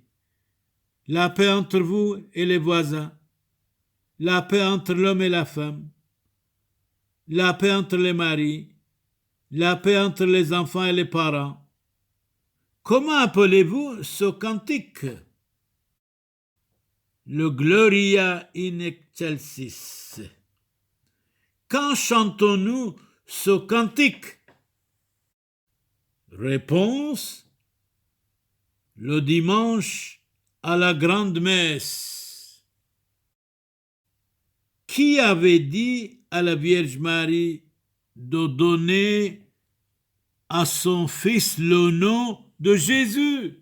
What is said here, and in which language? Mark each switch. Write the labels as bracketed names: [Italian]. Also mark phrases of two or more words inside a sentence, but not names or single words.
[French] La paix entre vous et les voisins, la paix entre l'homme et la femme, la paix entre les maris, la paix entre les enfants et les parents. Comment appelez-vous ce cantique? Le Gloria in excelsis. Quand chantons-nous ce cantique? Réponse: le dimanche à la grande messe. Qui avait dit à la Vierge Marie de donner à son fils le nom de Jésus?